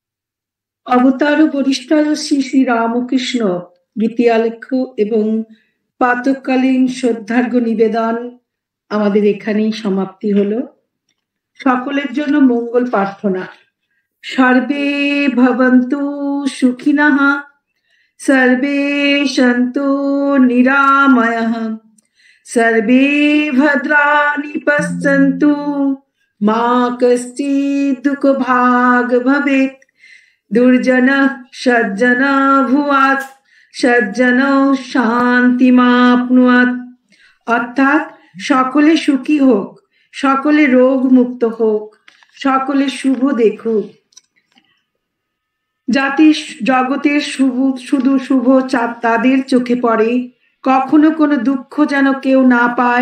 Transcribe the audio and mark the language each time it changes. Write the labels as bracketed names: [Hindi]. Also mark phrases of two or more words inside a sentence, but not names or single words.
[Bangla] অবতার বরিষ্ঠায় শ্রী শ্রী রামকৃষ্ণ গীতি আলেখ্য এবং প্রাতঃকালীন শ্রদ্ধার্ঘ্য নিবেদন আমাদের এখানেই সমাপ্তি হলো। সকলের জন্য মঙ্গল প্রার্থনা। [Sanskrit] সর্বে ভবন্তু সুখিনঃ, সর্বে সন্তু নিরাময়ঃ, সর্বে ভদ্রাণি পশ্যন্তু, মা কশ্চিৎ দুঃখভাগ ভবেৎ। দুর্জনঃ সজ্জনঃ ভুয়াৎ, সজ্জনঃ শান্তিমাপ্নুয়াৎ। [Bangla] অর্থাৎ সকলে সুখী হোক, সকলে রোগ মুক্ত হোক, সকলে শুভ দেখুক, যাতে জগতের শুধু শুভ চাঁদ তাদের চোখে পড়ে, কখনো কোনো দুঃখ যেন কেউ না পায়।